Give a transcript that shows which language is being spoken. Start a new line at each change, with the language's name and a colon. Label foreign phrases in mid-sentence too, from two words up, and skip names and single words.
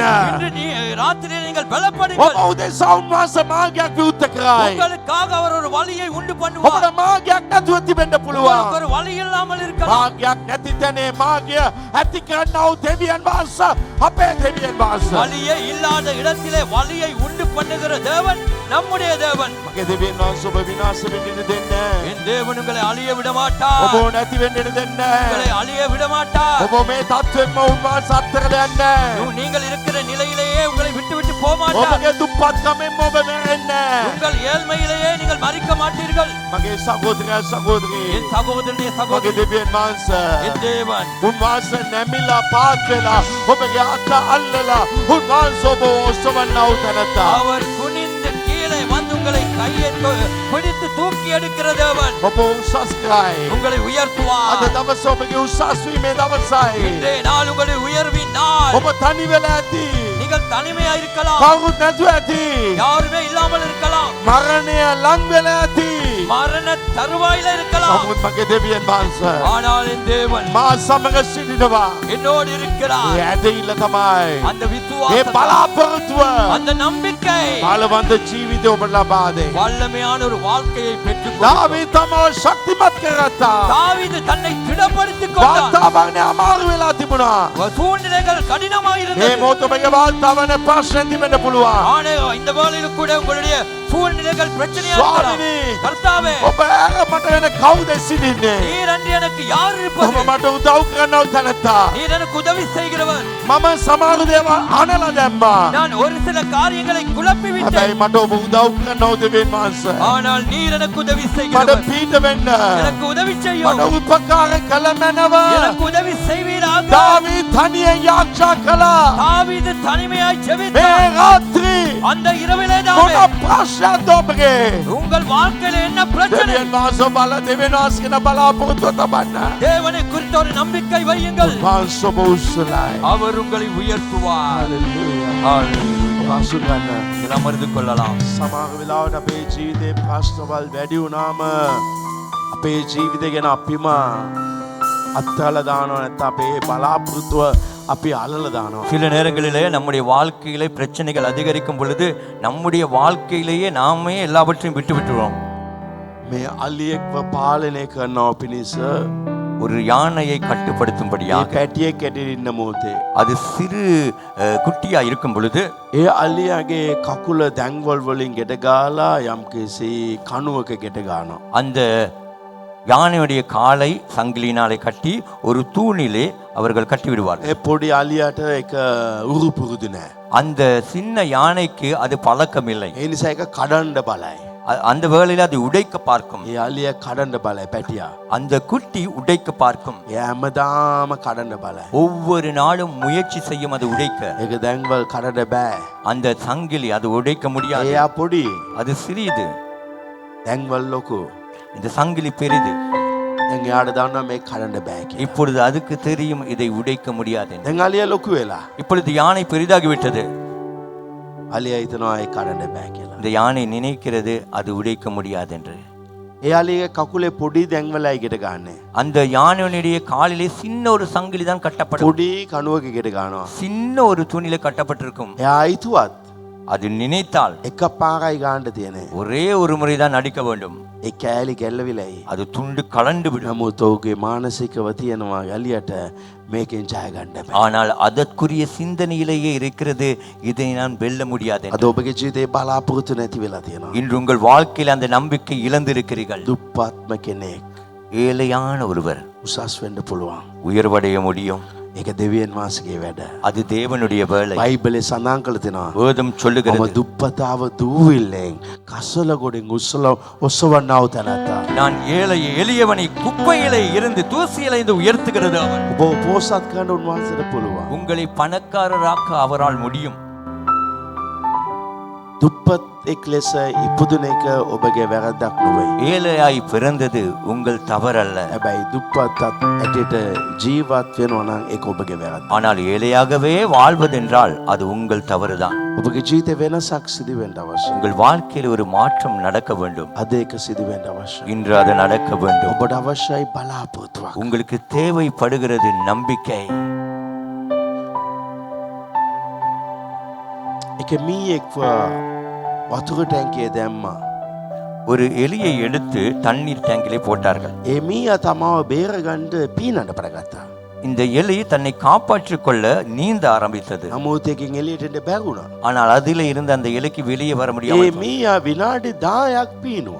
Tamil: இன்று ராத்திரியில் நீங்கள்
Sinhala: ඔබ
Tamil: பலப்படுங்கள்.
Sinhala: උදෙසා උන්වහන්සේ මාර්ගයක් විවෘත කරයි.
Tamil: உங்களுக்காக அவர் ஒரு வழியை உண்டு
Sinhala: ඔබට
Tamil: பண்ணுவார்.
Sinhala: මාර්ගයක් නැතුව තිබෙන්න පුළුවන්.
Tamil: உங்களுக்கு ஒரு வழி இல்லாமல் இருக்கலாம்.
Sinhala: මාර්ගයක් නැති තැනේ මාර්ගය ඇති කරන්නව දෙවියන් වහන්සේ අපේ දෙවියන් වහන්සේ.
Tamil: வழியே இல்லாத இடத்திலே வழியை உண்டு பண்ணுகிற தேவன் நம்முடைய தேவன்.
Sinhala: මගේ දෙවියන් වහන්සේ ඔබ විනාශ වෙන්න දෙන්නේ නැහැ.
Tamil: என் தேவன் உங்களை அழிய விட மாட்டார்.
Sinhala: ඔබ නැති වෙන්න දෙන්නේ නැහැ.
Tamil: உங்களை அழிய விட மாட்டார்.
Sinhala: ඔබ මේ තත්ත්වෙම උන්වහන්සේ අත්හැරලා යන්නේ නැහැ.
Tamil: நீங்கள் இருக்கிற நிலையிலேயே உங்களை விட்டு விட்டு போக மாட்டார்.
Sinhala: ඔබගේ දුප්පත්කමෙන් ඔබ මැරෙන්නේ නැහැ.
Tamil: உங்கள் ஏழ்மையிலேயே நீங்கள் மறிக்க மாட்டீர்கள்.
Sinhala: මගේ සහෝදරයා සහෝදරී
Tamil: என் சகோதரனே
Sinhala: මගේ
Tamil: சகோதரி,
Sinhala: දෙවියන් වහන්සේ
Tamil: என் தேவன்
Sinhala: උන්වහන්සේ නැමිලා පාත් වෙලා ඔබගේ අත අල්ලලා උන්වහන්සේ ඔබ ඔසවන්නව තැනට
Tamil: அவர் குனிந்து கீழே வந்து உங்களை கையை பிடித்து தூக்கி எடுக்கிற தேவன்.
Sinhala: ඔබ උසස් කරයි.
Tamil: உங்களை
Sinhala: අද
Tamil: உயர்த்துவார்.
Sinhala: දවස ඔබගේ උසස් වීමේ දවසයි.
Tamil: இன்றைய நாள் உங்களுடைய உயர்வின் நாள்.
Sinhala: ඔබ තනි වෙලා ඇති.
Tamil: நீங்கள் தனிமையா இருக்கலாம்.
Sinhala: කවුරුත් නැතුව ඇති.
Tamil: யாருமே இல்லாமல் இருக்கலாம்.
Sinhala: මරණය ලං වෙලා ඇති.
Tamil: மரண தருவாயில இருக்கலாம்.
Sinhala: නමුත් මගේ දෙවියන් වහන්සේ
Tamil: ஆனால் என் தேவன்
Sinhala: මා සමග සිටිනවා.
Tamil: என்னோடு இருக்கிறார்.
Sinhala: ඒ ඇදහිල්ල තමයි.
Tamil: அந்த
Sinhala: ඒ
Tamil: விசுவாசம்,
Sinhala: බලාපොරොත්තුව
Tamil: அந்த நம்பிக்கை
Sinhala: බලවන්ත ජීවිතය ඔබට ලබා දෙයි.
Tamil: வல்லமையான ஒரு வாழ்க்கையை பெற்றுக்
Sinhala: දාවීද තමව ශක්තිමත් කරගත්තා.
Tamil: தாவீது தன்னை திடப்படுத்திக் கொண்டான்.
Sinhala: වාර්තාවන්නේ අමාරු වෙලා තිබුණා.
Tamil: சூழ்நிலைகள் கடினமாக
Sinhala: මේ
Tamil: இருந்தது.
Sinhala: මොහොත ඔබගේ වාර්තාවන ප්‍රශ්න තිබෙන්න පුළුවන්.
Tamil: ஆனால் இந்த வேளையிலும் கூட உங்களுடைய சூழ்நிலைகள் பிரச்சனையா இருக்கலாம்.
Sinhala: ස්වාමිනී
Tamil: கர்த்தாவே,
Sinhala: ඔබ ඇර මට වෙන කවුද සිටින්නේ?
Tamil: நீர் அன்று எனக்கு யார்
Sinhala: ඔබ
Tamil: இருப்பது?
Sinhala: මට උදව් කරන්නව තැනත්තා.
Tamil: நீர் எனக்கு உதவி செய்கிறவர்.
Sinhala: මම සමහර දේවල් අනලා දැම්මා.
Tamil: நான் ஒரு சில காரியங்களை குழப்பி விட்டேன்.
Sinhala: හැබැයි මට ඔබ උදව් කරන්නව දෙවියන් වහන්සේ.
Tamil: ஆனால் நீர் எனக்கு உதவி
Sinhala: මට
Tamil: செய்கிறவர்.
Sinhala: පීඩ වෙන්න.
Tamil: எனக்கு உதவி
Sinhala: මට
Tamil: செய்யும்.
Sinhala: උපකාර කළ මැනව.
Tamil: எனக்கு உதவி செய்வீராக.
Sinhala: දාවීද තනියෙන් යාච්ඡා කළා.
Tamil: தாவீது தனிமையாய்
Sinhala: මේ
Tamil: ஜெபித்தான்.
Sinhala: රාත්‍රී
Tamil: அந்த இரவிலே தாமே
Sinhala: මොන ප්‍රශ්නද ඔබගේ?
Tamil: உங்கள் வாழ்க்கையில என்ன பிரச்சனை?
Sinhala: දෙවියන් වහන්සේ බල දෙවියන් වහන්සේ කියන බලාපොරොත්තුව තබන්න.
Tamil: தேவனை குறித்த ஒரு நம்பிக்கை வையுங்கள்.
Sinhala: වහන්සේ ඔබ උස්සලයි.
Tamil: அவர் உங்களை உயர்த்துவார்.
Sinhala: හalleluya.
Tamil: ஹalleluya.
Sinhala: පාසු ගන්න.
Tamil: நீங்கள் அமர்ந்து கொள்ளலாம்.
Sinhala: සමහර වෙලාවට අපේ ජීවිතේ ප්‍රශ්නවල් වැඩි වුණාම අපේ ජීවිතය ගැන අපිම අත්හලා දානවා නැත්නම් අපේ බලාපොරොත්තුව අපි අල්ලලා දානවා.
Tamil: சில நேரங்களிலே நம்முடைய வாழ்க்கையிலே பிரச்சனைகள் அதிகரிக்கும் பொழுது நம்முடைய வாழ்க்கையிலேயே நாமே எல்லாவற்றையும் விட்டு விட்டுருவோம்.
Sinhala: මේ අලියෙක්ව පාලනය කරනවා පිණිස
Tamil: ஒரு யானையை
Sinhala: ඒ
Tamil: கட்டுப்படுத்தும்படியாக
Sinhala: කැටියෙක් කැටින් ඉන්න මොහොතේ
Tamil: அது சிறு குட்டியா இருக்கும் பொழுது
Sinhala: ඒ අලියාගේ කකුල දැන්වල් වලින් ගෙට ගාලා යම්කිසි කණුවක ගෙට ගන්නවා.
Tamil: அந்த யானையுடைய காலை சங்கிலினாலே கட்டி ஒரு தூணிலே அவர்கள் கட்டி விடுவார்கள்.
Sinhala: ඒ පොඩි අලියාට එක උරු පුරුදු නැහැ.
Tamil: அந்த சின்ன யானைக்கு அது பழக்கம் இல்லை.
Sinhala: ඒ නිසා ඒක කඩන්න බලයි.
Tamil: அந்த வேளையில அது உடைக்க பார்க்கும்.
Sinhala: ඒ අලියා කඩන්න බලයි පැටියා.
Tamil: அந்த குட்டி உடைக்க பார்க்கும்.
Sinhala: එයා හැමදාම කඩන්න බලයි.
Tamil: ஒவ்வொரு நாளும் முயற்சி செய்யும் அது உடைக்க.
Sinhala: ඒක දැන්වල් කඩන්න බෑ.
Tamil: அந்த சங்கிலி அது உடைக்க முடியாது.
Sinhala: එයා පොඩි.
Tamil: அது சிறிது.
Sinhala: දැන්වල් ලොකු.
Tamil: இந்த சங்கிலி பெரிது.
Sinhala: දැන් එයාට දන්නවා මේක කඩන්න බෑ කියලා.
Tamil: இப்பொழுது அதுக்கு தெரியும் இதை உடைக்க முடியாது என்று.
Sinhala: දැන් අලියා ලොකු වෙලා.
Tamil: இப்பொழுது யானை பெரிதாகிவிட்டது.
Sinhala: අලියා හිතනවා ඒක කඩන්න බෑ කියලා.
Tamil: இந்த யானை நினைக்கிறது அது உடைக்க முடியாது என்று.
Sinhala: ඒ අලියාගේ කකුලේ පොඩි දැන්වලයි ගෙට ගන්නෙ.
Tamil: அந்த யானையுடைய காலிலே சின்ன ஒரு சங்கிலி தான் கட்டப்படும்.
Sinhala: පොඩි කණුවක ගෙට ගන්නවා.
Tamil: சின்ன ஒரு துணியில கட்டப்பட்டிருக்கும்.
Sinhala: එයා හිතුවත්
Tamil: அது நினைத்தால்
Sinhala: එක පාරයි ගන්න තියෙන්නේ.
Tamil: ஒரே ஒரு முறைதான் அடிக்க வேண்டும்.
Sinhala: ඒ කෑලි ගැල්ලවිලයි.
Tamil: அது துண்டு கலண்டு விடும்.
Sinhala: නමුත් ඔහුගේ මානසිකව තියෙනවා අලියට මේකෙන් ජය ගන්න බෑ.
Tamil: ஆனால் அதற்குரிய சிந்தனையிலேயே இருக்கிறது இதை நான் வெல்ல முடியாது என்று.
Sinhala: අද ඔබගේ ජීවිතේ බලාපොරොත්තු නැති වෙලා තියෙනවා.
Tamil: இன்று உங்கள் வாழ்க்கையில் அந்த நம்பிக்கை இழந்திருக்கிறீர்கள்.
Sinhala: දුප්පත්ම කෙනෙක්
Tamil: ஏழையான ஒருவர்
Sinhala: උසස් වෙන්න පුළුවන්.
Tamil: உயர்வடைய முடியும்.
Sinhala: ඒක දෙවියන් වහන්සේගේ වැඩ.
Tamil: அது தேவனுடைய வேலை.
Sinhala: බයිබලේ සඳහන් කරලා තියෙනවා.
Tamil: வேதம்
Sinhala: මම
Tamil: சொல்லுகிறது
Sinhala: දුප්පතාව දූවිල්ලෙන් කසල ගොඩෙන් ඔසවන්නව තැනත්තා.
Tamil: நான் ஏழை எளியவனை குப்பையிலே இருந்து தூசியிலே இருந்து உயர்த்துகிறது அவர்.
Sinhala: ඔබ පෝසත් කරන්න උන්වහන්සේට පුළුවන්.
Tamil: உங்களை பணக்காரராக்க அவரால் முடியும்.
Sinhala: දුප්පත් එක් ලෙස ඉපදුන එක ඔබගේ වැරද්දක් නොවේ.
Tamil: ஏழையாய் பிறந்தது உங்கள் தவறல்ல.
Sinhala: හැබැයි දුප්පත් ඇටට ජීවත් වෙනවා නම් ඒක ඔබගේ වැරද්ද.
Tamil: ஆனால் ஏழையாகவே வாழ்வதென்றால் அது உங்கள் தவறுதான்.
Sinhala: ඔබගේ ජීවිතේ වෙනසක් සිදු වෙන්න අවශ්‍යයි.
Tamil: உங்கள் வாழ்க்கையில் ஒரு மாற்றம் நடக்க வேண்டும்.
Sinhala: අද ඒක සිදු වෙන්න අවශ්‍යයි.
Tamil: இன்று அது நடக்க வேண்டும்.
Sinhala: ඔබට අවශ්‍යයි බලාපොරොත්තුවක්.
Tamil: உங்களுக்கு தேவைப்படுகிறது நம்பிக்கை.
Sinhala: එක මීයෙක්ව වතුර ටැංකියේ දැම්මා.
Tamil: ஒரு எலியை எடுத்து தண்ணீர் டேங்கிலே போட்டார்கள்.
Sinhala: ඒ මීයා තමාව බේරගන්න පීනන්න පටන් ගත්තා.
Tamil: இந்த எலி தன்னை காப்பாற்றிக் கொள்ள நீந்த ஆரம்பித்தது.
Sinhala: නමුත් එකකින් එළියට එන්න බැරුණා.
Tamil: ஆனால் அதிலே இருந்த அந்த எலிக்கு வெளியே வர
Sinhala: ඒ
Tamil: முடியாமல்
Sinhala: මීයා විනාඩි 10ක් පීනුවා.